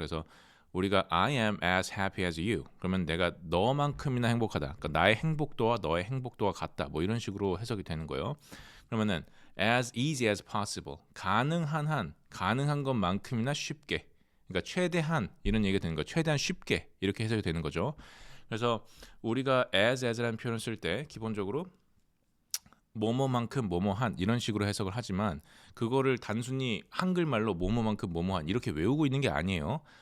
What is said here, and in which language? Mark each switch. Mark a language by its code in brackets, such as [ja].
[ko] 그래서 우리가 [en] I am as happy as you. [ko] 그러면 내가 너만큼이나 행복하다. 그러니까 나의 행복도와 너의 행복도가 같다. 뭐 이런 식으로 해석이 되는 거예요. 그러면은 [en] as easy as possible. [ko] 가능한 것만큼이나 쉽게. 그러니까 최대한 이런 얘기가 되는 거예요. 최대한 쉽게 이렇게 해석이 되는 거죠. 그래서 우리가 as라는 표현을 쓸 때 기본적으로 뭐뭐만큼 뭐뭐한 이런 식으로 해석을 하지만 그거를 단순히 한글말로 뭐뭐만큼 뭐뭐한 이렇게 외우고 있는 게 아니에요.